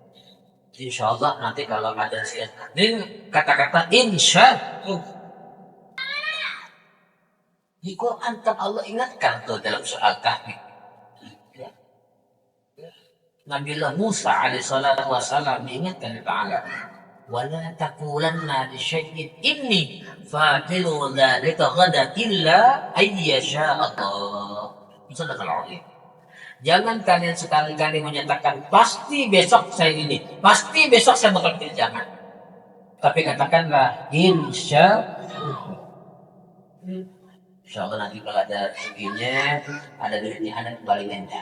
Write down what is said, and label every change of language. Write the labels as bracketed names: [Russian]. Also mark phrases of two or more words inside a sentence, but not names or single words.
[Arabic] إن شاء الله [Indonesian] nanti kalau ada siat, ini kata-kata [Arabic] إن شاء الله. [Indonesian] Di Quran kan Allah ingatkan tuh dalam soal Kahfi. Ya. Nabi Musa [Arabic] عليه الصلاة والسلام [Indonesian] diingatkan oleh Ta'ala. [Arabic] ولا تقولن لشيء إني فاعل ذلك غدا إلا أن يشاء الله. صدق الله العظيم. [Indonesian] Jangan kalian sekali-kali menyatakan pasti besok saya ini, pasti besok saya bakal pilih, jangan. Tapi katakanlah [Arabic] إن شاء الله [Indonesian] nanti kalau ada rezekinya, ada duitnya, ada kembali enda.